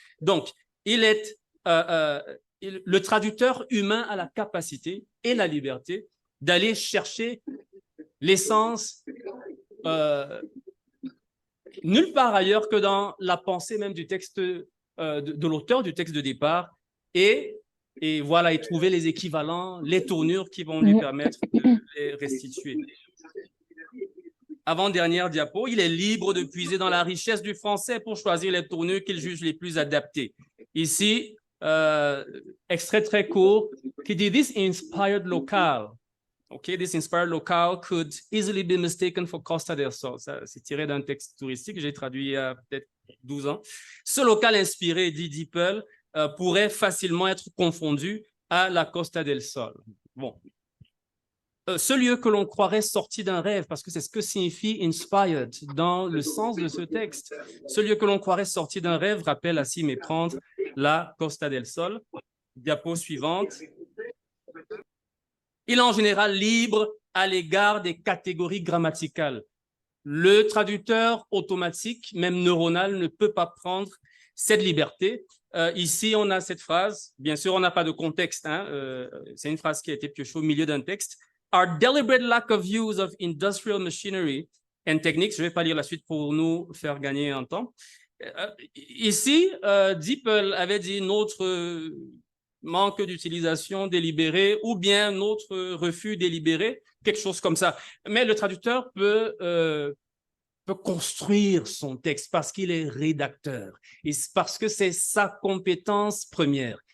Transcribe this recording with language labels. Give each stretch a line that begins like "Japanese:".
French: Donc, le traducteur humain a la capacité et la liberté d'aller chercher l'essence nulle part ailleurs que dans la pensée même du texte de l'auteur du texte de départ et voilà, et trouver les équivalents, les tournures qui vont lui permettre de les restituer. Avant-dernière diapo, il est libre de puiser dans la richesse du français pour choisir les tournures qu'il juge les plus adaptées. Ici, extrait très court qui dit «
English: This inspired locale ». Okay, this inspired locale could easily be mistaken for Costa del Sol.
French: C'est tiré d'un texte touristique que j'ai traduit il y a peut-être 12 ans. Ce local inspiré, dit Diepel, pourrait facilement être confondu à la Costa del Sol. Bon. Ce lieu que l'on croirait sorti d'un rêve, parce que c'est ce que signifie inspired dans le sens de ce texte. Ce lieu que l'on croirait sorti d'un rêve rappelle à s'y méprendre la Costa del Sol. Diapo suivante. Il est en général libre à l'égard des catégories grammaticales. Le traducteur automatique, même neuronal, ne peut pas prendre cette liberté. Ici, on a cette phrase. Bien sûr, on n'a pas de contexte. C'est une phrase qui a été piochée au milieu d'un texte.
English: Our deliberate lack of use of industrial machinery and techniques.
French: Je ne vais pas lire la suite pour nous faire gagner un temps. Ici, Diepel avait dit notre manque d'utilisation délibérée ou bien notre refus délibéré, quelque chose comme ça. Mais le traducteur peut construire son texte parce qu'il est rédacteur et parce que c'est sa compétence première.